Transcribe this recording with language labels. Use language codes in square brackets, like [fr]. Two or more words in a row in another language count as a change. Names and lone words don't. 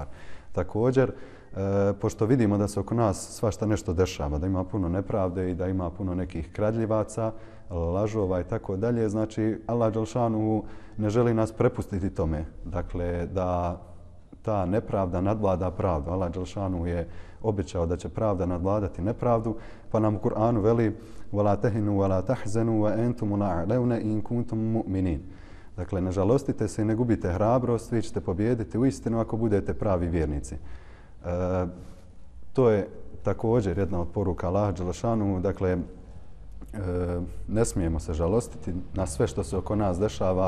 [bs] Također, pošto vidimo da se oko nas svašta nešto dešava, da ima puno nepravde i da ima puno nekih kradljivaca, lažova i tako dalje, znači Allah dželešanu ne želi nas prepustiti tome. Dakle, da ta nepravda nadvlada pravdu. Allah dželešanu je obećao da će pravda nadvladati nepravdu, pa nam u Kur'anu veli [ar] وَلَا تَهِنُوا وَلَا تَحْزَنُوا وَأَنْتُمُ الْأَعْلَوْنَ إِنْ كُنْتُمْ مُؤْمِنِينَ. [bs] Dakle, ne žalostite se i ne gubite hrabrost, vi ćete pobijediti u istinu ako budete pravi vjernici. To je također jedna od poruka Allaha dželešanu. Dakle, ne smijemo se žalostiti na sve što se oko nas dešava.